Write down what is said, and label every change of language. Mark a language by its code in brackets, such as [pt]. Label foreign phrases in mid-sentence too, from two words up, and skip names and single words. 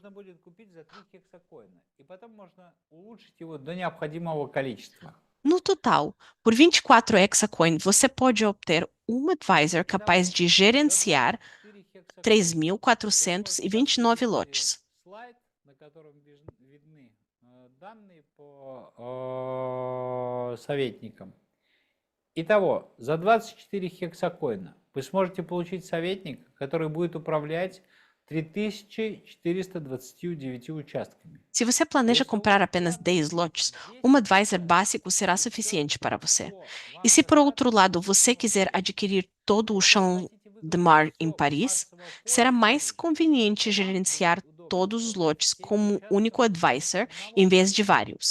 [pt] No total, por 24 hexacoin, você pode obter um advisor capaz de gerenciar 3.429 lotes. [ru] Итого, за 24 хексакоина вы сможете получить советника, который будет управлять 3.429 участками. [pt] Se você planeja comprar apenas 10 lotes, um advisor básico será suficiente para você. E se, por outro lado, você quiser adquirir todo o Champ de Mars em Paris, será mais conveniente gerenciar todos os lotes como um único advisor, em vez de vários.